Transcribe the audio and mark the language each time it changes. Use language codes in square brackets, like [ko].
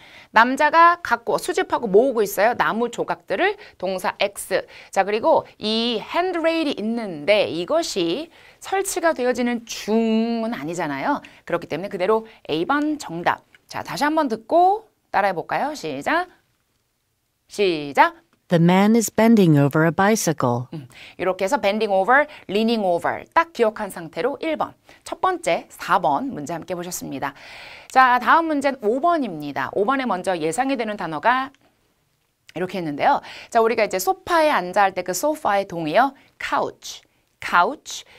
[ko] 남자가 갖고 수집하고 모으고 있어요. 나무 조각들을 동사 X. 자, 그리고 이 핸드레일이 있는데 이것이 설치가 되어지는 중은 아니잖아요. 그렇기 때문에 그대로 A번 정답. 자, 다시 한번 듣고 따라해 볼까요? 시작. [en] The man is bending over a bicycle. [ko] 이렇게 해서 [en] bending over, leaning over [ko] 딱 기억한 상태로 1번. 첫 번째 4번 문제 함께 보셨습니다. 자, 다음 문제는 5번입니다. 5번에 먼저 예상이 되는 단어가 이렇게 했는데요. 자, 우리가 이제 소파에 앉아 할 때 그 소파의 동의어 couch, couch.